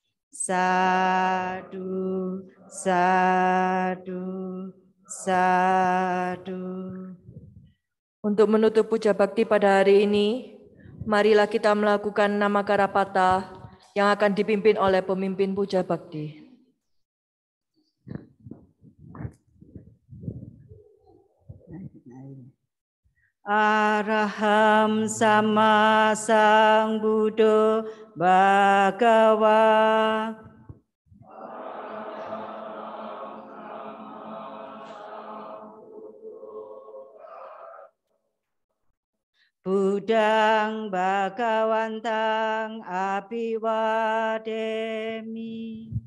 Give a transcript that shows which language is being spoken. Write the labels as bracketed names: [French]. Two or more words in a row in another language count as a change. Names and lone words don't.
[Pali] Sadu, sadu, sadu. [Indonesian] Untuk menutup puja bakti pada hari ini, marilah kita melakukan [Pali] nama Karapata [Indonesian] yang akan dipimpin oleh pemimpin puja bakti. [Pali] Araham sama sang Buddha Bhagawa. Budang Bhagawantang Abhiwademi.